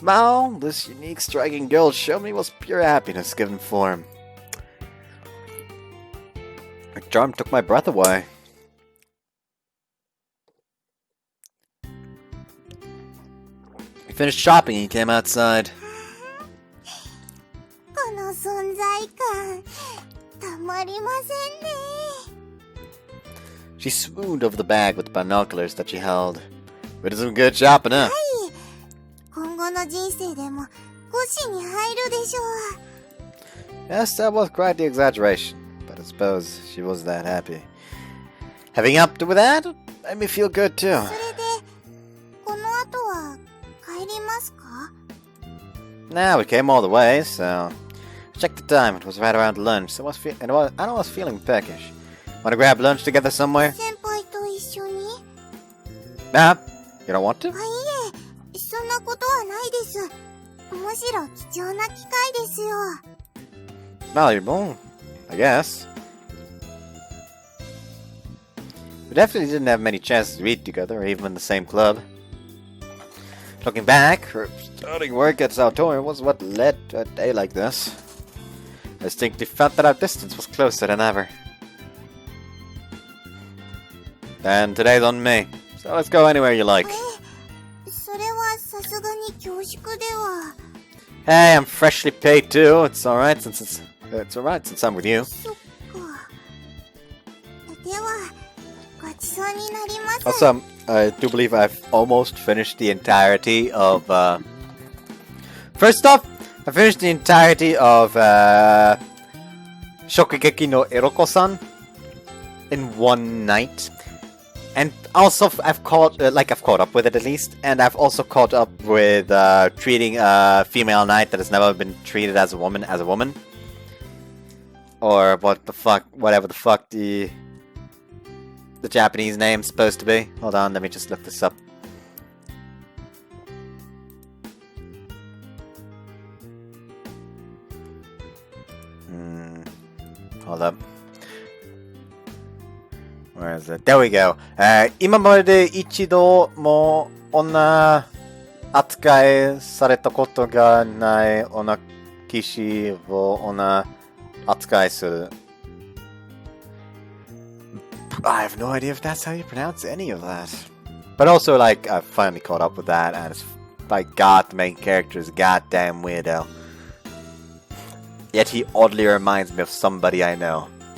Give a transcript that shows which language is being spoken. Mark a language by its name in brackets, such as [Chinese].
[English] Smile, this unique, striking girl showed me was pure happiness given form. Her charm took my breath away. We finished shopping and he came outside. [Japanese] この存在感、たまりませんね。 [English] She swooned over the bag with the binoculars that she held. We did some good shopping, huh? [Japanese] はい、今後の人生でも5子に入るでしょう。 [English] Yes, that was quite the exaggeration, but I suppose she was that happy. Having up with that made me feel good too. [Japanese] それで、この後は帰りますか？ [English] Now we came all the way, so I checked the time. It was right around lunch, so I was feeling peckish. Want to grab lunch together somewhere? [Japanese] 先輩と一緒に？ [English] Nah, you don't want to? [Japanese] いえ、そんなことはないです。むしろ貴重な機会ですよ。 [English] Valuable, I guess. We definitely didn't have many chances to eat together, or even in the same club. Looking back, her starting work at Saotori was what led to a day like this. I distinctly felt that our distance was closer than ever. And today's on me, so let's go anywhere you like. [Japanese] それはさすがに恐縮では。 [English] Hey, I'm freshly paid too. It's alright since I'm with you. [Japanese] そっか。では、ごちそうになります。 [English] Also, I do believe I've almost finished the entirety of, First off, I finished the entirety of, Shokugeki no Eroko-san in one night. And also, I've caught up with it at least, and I've also caught up with, treating a female knight that has never been treated as a woman, Or whatever the fuck the Japanese name's supposed to be. Hold on, let me just look this up. Hold up. Where is it? There we go. [Japanese] 今まで一度も女扱いされたことがない女騎士を女扱いする。 [English] I have no idea if that's how you pronounce any of that. But also, like, I finally caught up with that, and it's like, God, the main character is a goddamn weirdo. Yet he oddly reminds me of somebody I know.